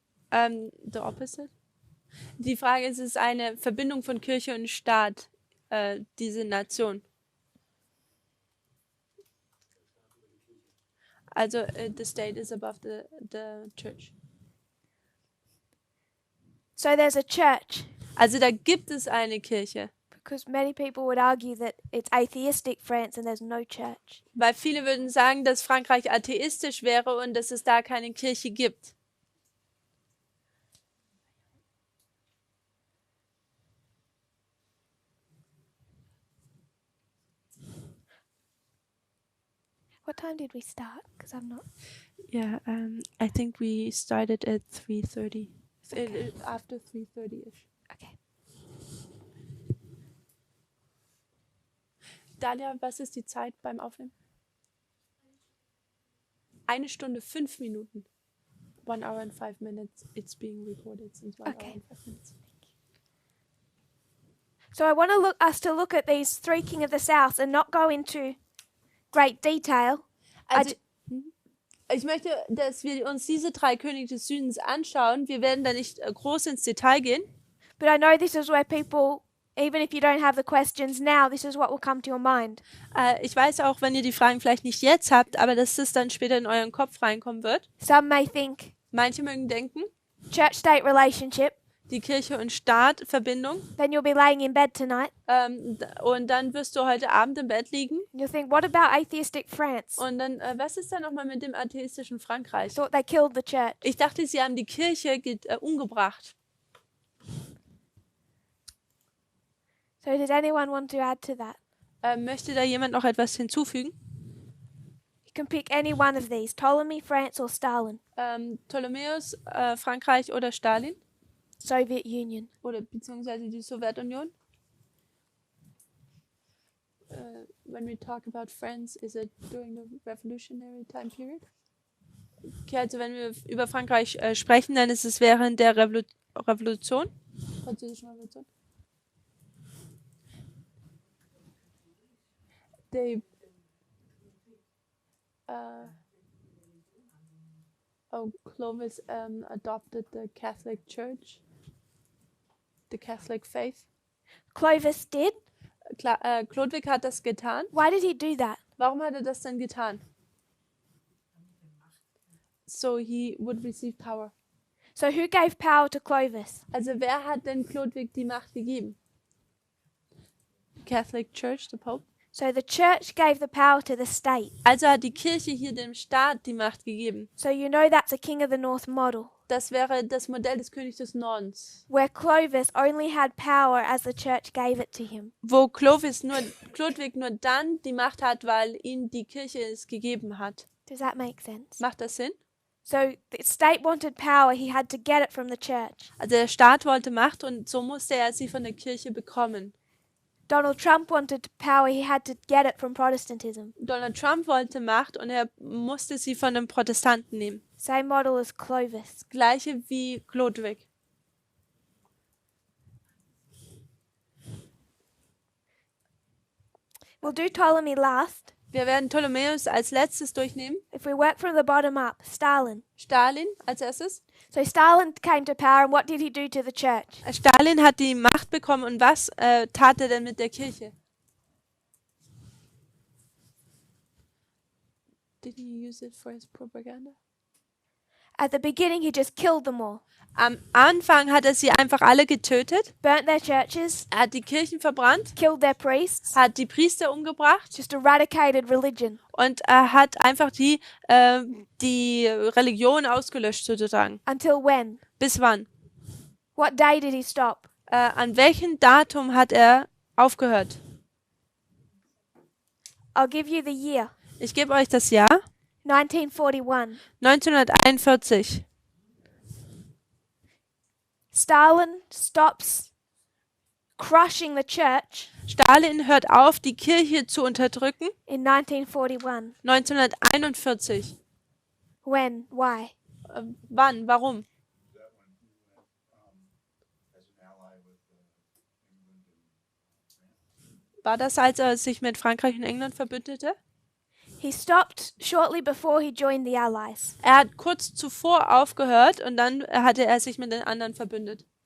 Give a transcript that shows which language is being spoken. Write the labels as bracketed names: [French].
[English] The opposite. [German] Die Frage ist, es ist eine Verbindung von Kirche und Staat, diese Nation. [English] Also, the state is above the church. So there's a church, [German] Also, da gibt es eine Kirche. [English] because many people would argue that it's atheistic France and there's no church. [German] Weil viele würden sagen, dass Frankreich atheistisch wäre und dass es da keine Kirche gibt. [English] What time did we start? Because I'm not. Yeah, I think we started at 3:30. After 3:30ish. Okay. [German] Dalia, was ist die Zeit beim Aufnehmen? 1 Stunde 5 Minuten. [English] 1 hour and 5 minutes. It's being recorded since 1 Okay. hour and 5 minutes. So I want us to look at these three king of the south and not go into great detail. [German] Also, ich möchte, dass wir uns diese 3 Könige des Südens anschauen. Wir werden da nicht groß ins Detail gehen. [English] But I know this is where people, even if you don't have the questions now, this is what will come to your mind. [German] Ich weiß auch, wenn ihr die Fragen vielleicht nicht jetzt habt, aber dass es dann später in euren Kopf reinkommen wird. [English] Some may think [German] Manche mögen denken, [English] church-state relationship, [German] die Kirche und Staat, Verbindung. [English] then you'll be laying in bed tonight. [German] Und dann wirst du heute Abend im Bett liegen. [English] And you'll think, what about atheistic France? [German] Und dann, was ist da nochmal mit dem atheistischen Frankreich? [English] Thought they killed the church. [German] Ich dachte, sie haben die Kirche umgebracht. [English] So does anyone want to add to that? [German] Möchte da jemand noch etwas hinzufügen? [English] You can pick any one of these, Ptolemy, France or Stalin, [German] Ptolemäus, Frankreich oder Stalin? [English] Soviet Union. [German] Oder beziehungsweise die Sowjetunion? [English] When we talk about France, is it during the revolutionary time period? [German] Okay, also wenn wir über Frankreich sprechen, dann ist es während der Revolution. Französischen Revolution. [English] They Clovis adopted the Catholic Church, the Catholic faith. Clovis did? [German] Chlodwig hat das getan. [English] Why did he do that? [German] Warum hat er das denn getan? [English] So he would receive power. So who gave power to Clovis? [German] Also wer hat denn Chlodwig die Macht gegeben? [English] Catholic Church, the Pope. So the church gave the power to the state. [German] Also hat die Kirche hier dem Staat die Macht gegeben. [English] So you know that's a King of the North model, [German] Das wäre das Modell des Königs des Nordens, [English] where Clovis only had power as the church gave it to him. [German] wo Chlodwig nur dann die Macht hat, weil ihm die Kirche es gegeben hat. [English] Does that make sense? [German] Macht das Sinn? [English] So the state wanted power, he had to get it from the church. [German] Also der Staat wollte Macht und so musste er sie von der Kirche bekommen. [English] Donald Trump wanted power, he had to get it from Protestantism. [German] Donald Trump wollte Macht und er musste sie von den Protestanten nehmen. [English] Same model as Clovis. [German] Gleiche wie Chlodwig. [English] We'll do Ptolemy last. [German] Wir werden Ptolemäus als letztes durchnehmen. [English] If we work from the bottom up, Stalin. [German] Stalin als erstes. [English] So Stalin came to power, and what did he do to the church? [German] Stalin hat die Macht bekommen und was tat er denn mit der Kirche? [English] Did he use it for his propaganda? At the beginning, he just killed them all, [German] Am Anfang hat er sie einfach alle getötet. [English] burnt their churches, [German] Er hat die Kirchen verbrannt, [English] killed their priests, [German] hat die Priester umgebracht [English] just eradicated religion. [German] und er hat einfach die Religion ausgelöscht sozusagen. [English] Until when? [German] Bis wann? [English] What day did he stop? [German] An welchem Datum hat er aufgehört? [English] I'll give you the year. [German] Ich gebe euch das Jahr [English] 1941. [German] 1941. [English] Stalin stops crushing the church [German] Stalin hört auf, die Kirche zu unterdrücken. [English] in 1941. [German] 1941. [English] When? Why? [German] Wann? Warum? [English] That when he went as an ally with England and France. [German] War das, als er sich mit Frankreich und England verbündete? [English] He stopped shortly before he joined the Allies. [German] Er hat kurz zuvor aufgehört und dann hatte er sich mit den anderen verbündet.